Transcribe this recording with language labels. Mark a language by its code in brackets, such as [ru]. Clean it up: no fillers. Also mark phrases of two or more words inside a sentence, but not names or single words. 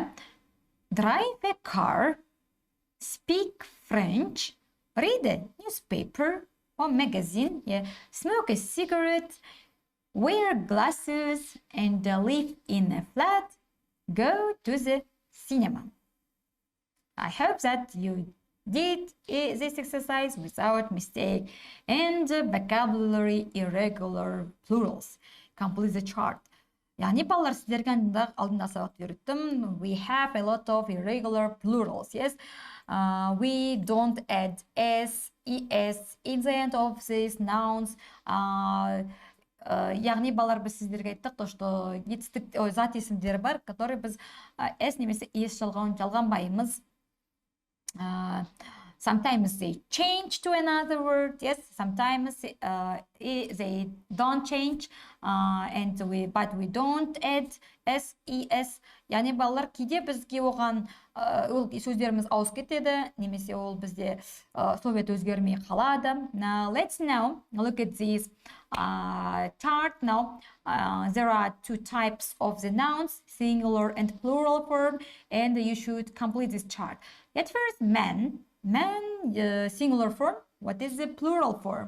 [en] Drive a car, speak French, read a newspaper or magazine, yeah, smoke a cigarette, wear glasses, and live in a flat, go to the cinema. I hope that you did this exercise without mistake. And vocabulary irregular plurals. Complete the chart. [kk] Яғни балалар сіздерге алдында сабақты үйреттім. [en] We have a lot of irregular plurals, yes. We don't add s, es in the end of these nouns. [kk] Яғни балалар біз сіздерге айттық, что зат есімдері бар, которые біз s немесе es жалғанбаймыз. [en] Sometimes they change to another word, yes. Sometimes they don't change, but we don't add s, es. [kk] Яғни балалар кейде бізге оған сөздеріміз ауысып кетеді, немесе ол бізде сол бет өзгермей қалады. [en] Now let's look at this chart. Now there are two types of the nouns, singular and plural form, and you should complete this chart. At first, man, singular form. What is the plural form?